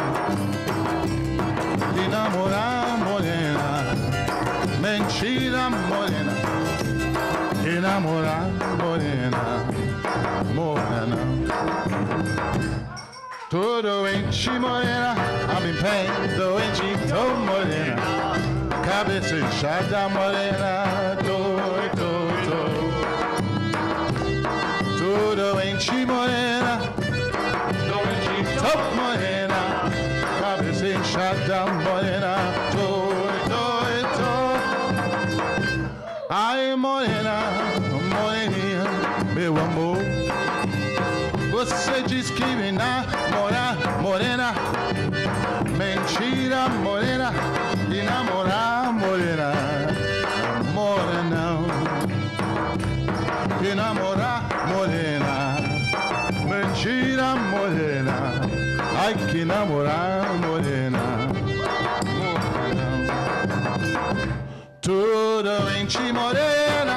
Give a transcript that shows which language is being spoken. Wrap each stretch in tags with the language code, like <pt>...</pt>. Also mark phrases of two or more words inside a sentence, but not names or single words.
<pt>Que namorar, morena. Mentira, morena. Que namorar, morena. Morena. Tudo enche, morena.</pt> <en>I'm in pain.</en> <pt>Tudo enche, tô morena. Cabeça inchada, morena. Tô. Tudo enche, morena. Tudo enche, tô morena. Cabeça inchada, morena. Tô. Ai, morena, moreninha, meu amor. Você diz que me namora, morena. Mentira, morena. E namorar, morena. Morena. Que namorar, morena. Mentira, morena. Ai, que namorar, morena. Morena. Tudo enche, morena.</pt>